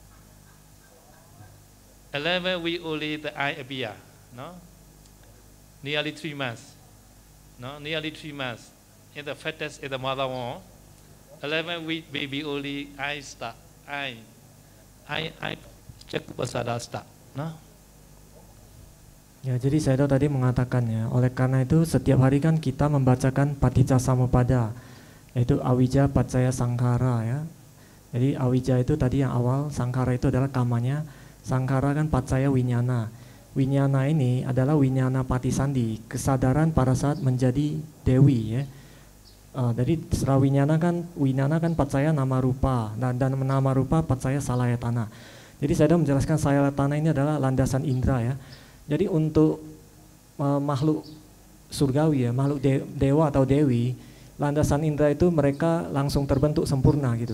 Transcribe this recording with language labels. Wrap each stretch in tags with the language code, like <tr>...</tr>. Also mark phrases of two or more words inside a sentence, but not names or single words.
<en>11 weeks only the eye appear, no? Nearly 3 months, no? Nearly 3 months. In the fetus, in the mother womb, 11 weeks baby only eye start, eye check pasada start, no?</en> <id>Ya, jadi saya tadi mengatakan ya, oleh karena itu setiap hari kan kita membacakan Paticca Samuppada, yaitu</id> <pi>awija pacaya sankhara</pi> <id>ya. Jadi awija itu tadi yang awal, sankhara itu adalah kamanya, sankhara kan</id> <pi>pacaya winyana.</pi> <id>Winyana ini adalah</id> <pi>winyana patisandi,</pi> <id>kesadaran pada saat menjadi dewi ya. Jadi setelah winyana kan</id> <pi>pacaya nama rupa</pi> <id>dan</id> <pi>nama rupa pacaya salayatana.</pi> <id>Jadi saya menjelaskan salayatana ini adalah landasan indera ya. Jadi untuk makhluk surgawi ya, makhluk dewa atau dewi, landasan indera itu mereka langsung terbentuk sempurna gitu.</id>